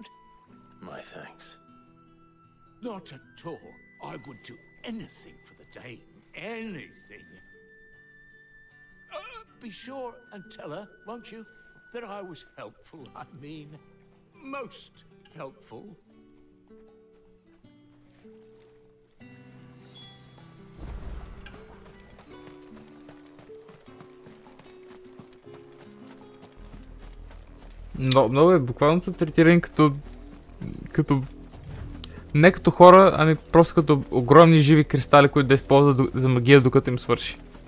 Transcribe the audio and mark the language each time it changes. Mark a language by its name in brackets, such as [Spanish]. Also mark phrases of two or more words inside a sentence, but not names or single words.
[English] My thanks. Not at all. I would do anything for the Dame. Anything. Be sure and tell her, won't you, that I was helpful. I mean, most helpful. [Bulgarian] Много е, буквално са третирани като не като хора, ами просто като огромни живи кристали, които да използват за магия, докато им свърши.